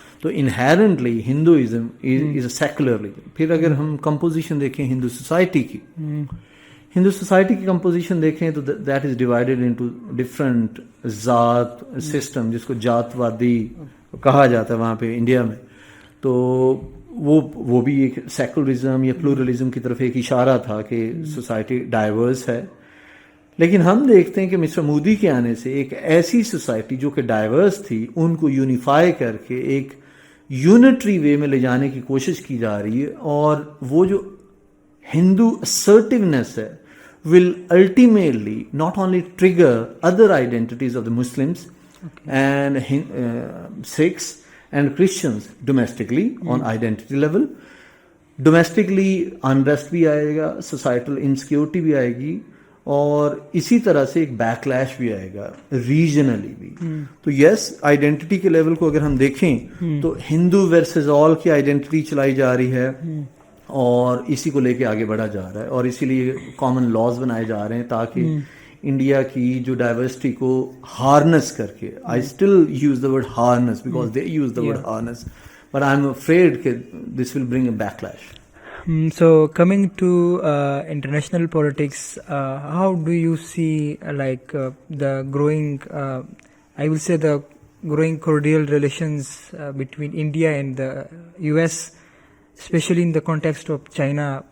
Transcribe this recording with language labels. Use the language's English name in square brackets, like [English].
[English] تو inherently Hinduism is a secular religion. [Urdu] پھر اگر ہم کمپوزیشن دیکھیں ہندو سوسائٹی کی، ہندو سوسائٹی کی کمپوزیشن دیکھیں تو [English] that is divided into different ذات system, [Urdu] جس کو جات وادی کہا جاتا ہے وہاں پہ انڈیا میں. تو وہ بھی ایک سیکولرزم یا پلورلزم کی طرف ایک اشارہ تھا کہ سوسائٹی ڈائیورس ہے. لیکن ہم دیکھتے ہیں کہ مسٹر مودی کے آنے سے ایک ایسی سوسائٹی جو کہ ڈائیورس تھی، ان کو یونیفائی کر کے ایک یونٹری وے میں لے جانے کی کوشش کی جا رہی ہے. اور وہ جو ہندو [English] assertiveness ہے will ultimately not only trigger other identities of the Muslims and Sikhs and Christians domestically on identity level. Domestically unrest [Urdu] بھی آئے گا، [English] societal insecurity [Urdu] بھی آئے گی، اور اسی طرح سے ایک بیک لیش بھی آئے گا ریجنلی بھی. تو یس، آئیڈینٹی کے لیول کو اگر ہم دیکھیں تو ہندو ورسز آل کی آئیڈینٹی چلائی جا رہی ہے، اور اسی کو لے کے آگے بڑھا جا رہا ہے، اور اسی لیے کامن لاز بنائے جا رہے ہیں تاکہ انڈیا کی جو ڈائیورسٹی کو ہارنس کر کے، [English] I still use the word harness because they use the word harness, but I am afraid [Urdu] کہ [English] This will bring a backlash. So coming to international politics, how do you see the growing, I will say the growing cordial relations between India and the US, especially in the context of China?